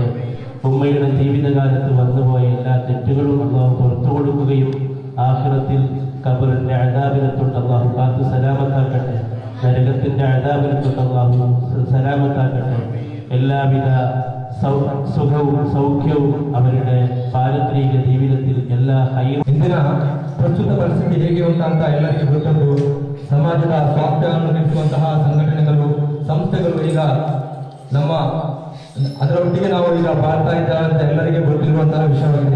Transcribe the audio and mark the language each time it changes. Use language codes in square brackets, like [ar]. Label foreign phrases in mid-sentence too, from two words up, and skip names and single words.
[ml] ഉമ്മയുടെ ജീവിതകാലത്ത് വന്നുപോയ എല്ലാ തെറ്റുകളും അല്ലാഹു പുറത്തു കൊടുക്കുകയും ആഖിറത്തിൽ ഖബറിന്റെ അദാബിനെ തൊട്ട് അല്ലാഹു കാത്തു സലാമത്താക്കട്ടെ. നരകത്തിന്റെ അദാബിനെ തൊട്ട് അല്ലാഹു സലാമത്താക്കട്ടെ. എല്ലാവിധ സുഖവും സൗഖ್ಯവും [kn] ಅವರಿಗೆ ಪಾರತ್ರಿಕ ಜೀವಿತದಲ್ಲಿ ಎಲ್ಲ ಇಂದಿನ ಪ್ರಸ್ತುತ ಪರಿಸ್ಥಿತಿ ಹೇಗೆ ಉಂಟು ಅಂತ ಎಲ್ಲರಿಗೂ ಗೊತ್ತುಂಟು. ಸಮಾಜದ ಸ್ವಾರ್ಥವನ್ನು ನಡೆಸುವಂತಹ ಸಂಘಟನೆಗಳು, ಸಂಸ್ಥೆಗಳು ಈಗ ಅದರೊಟ್ಟಿಗೆ ನಾವು ಈಗ ಬಾಳ್ತಾ ಇದ್ದೇವೆ ಅಂತ ಎಲ್ಲರಿಗೆ ಗೊತ್ತಿರುವಂತಹ ವಿಷಯವಾಗಿದೆ.